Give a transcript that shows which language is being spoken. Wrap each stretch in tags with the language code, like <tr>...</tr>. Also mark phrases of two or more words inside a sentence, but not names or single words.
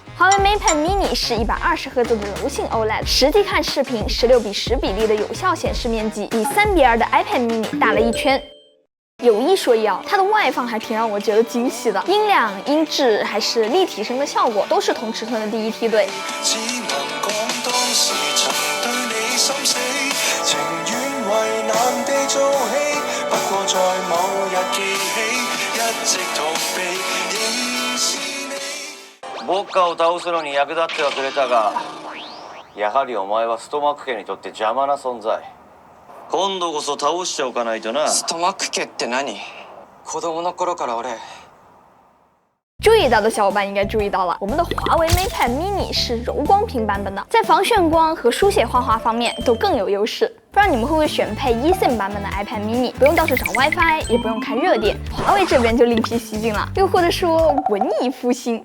<zh>华为 MatePad mini 是120赫兹的柔性 OLED， 实际看视频16:10比例的有效显示面积比3:2的 iPad mini 大了一圈。有一说一啊，它的外放还挺让我觉得惊喜的，音量、音质还是立体声的效果都是同尺寸的第一梯队。</zh> <ja>ウォッカを倒すのに役立ってはくれたが、やはりお前はストマック家にとって邪魔な存在。今度こそ倒しておかないとな。ストマック家って何？子供の頃から俺。</ja> <zh>注意到的小伙伴应该注意到了，我们的华为 MatePad mini 是柔光屏版本的，在防眩光和书写画画方面都更有优势。不知道你们会不会选配 eSIM 版本的 iPad mini， 不用到处找 WiFi， 也不用看热点。华为这边就另辟蹊径了，又或者说文艺复兴。</zh>